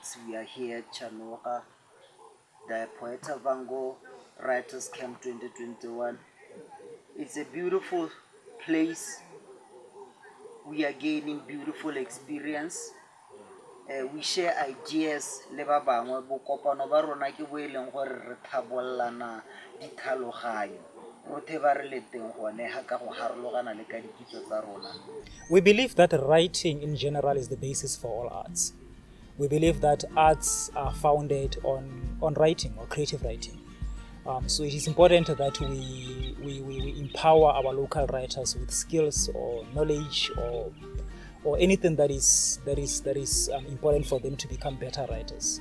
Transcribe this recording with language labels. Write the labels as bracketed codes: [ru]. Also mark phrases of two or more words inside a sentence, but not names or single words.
[en] We are here at Chanoga, the Poetavango Writers Camp 2021. It's a beautiful place. We are gaining beautiful experience. We share ideas [tn] le ba bangwe bo kopano ba rona ke bo eleng gore re thabollana ditlhaloganyo rothe ba re le teng gone ha ka go harologana le ka dikitso tsa rona. [en] We believe that writing in general is the basis for all arts. We believe that arts are founded on writing or creative writing. So it is important that we empower our local writers with skills or knowledge or anything that is important for them to become better writers.